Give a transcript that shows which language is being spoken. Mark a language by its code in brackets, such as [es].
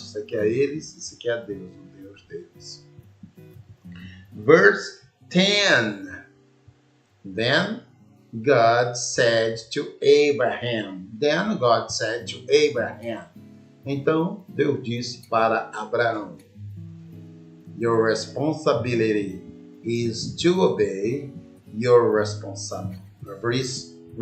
[pt] Isso aqui é eles, isso aqui é Deus, o Deus deles. [en] Verse 10. Then God said to Abraham. [pt] Então, Deus disse para Abraão. [en] Your responsibility is to obey your responsibility.